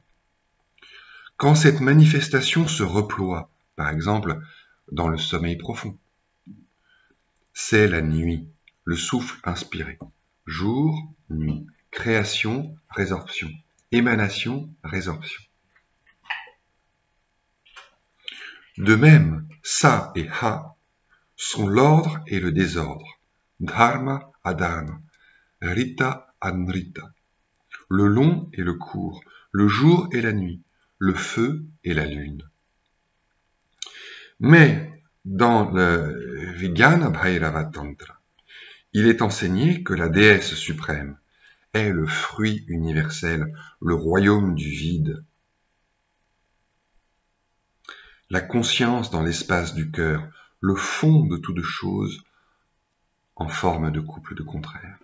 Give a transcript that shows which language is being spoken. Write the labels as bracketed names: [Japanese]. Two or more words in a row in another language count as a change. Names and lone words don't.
[French] Quand cette manifestation se reploie, par exemple dans le sommeil profond, c'est la nuit, le souffle inspiré. Jour, nuit, création, résorption, émanation, résorption. De même, sa et ha sont l'ordre et le désordre, [Sanskrit] dharma adharma, rita anrita, [French] le long et le court, le jour et la nuit, le feu et la lune. Mais dans le Vijnana Bhairava Tantra, il est enseigné que la déesse suprême est le fruit universel, le royaume du vide, la conscience dans l'espace du cœur, le fond de toute chose en forme de couple de contraires.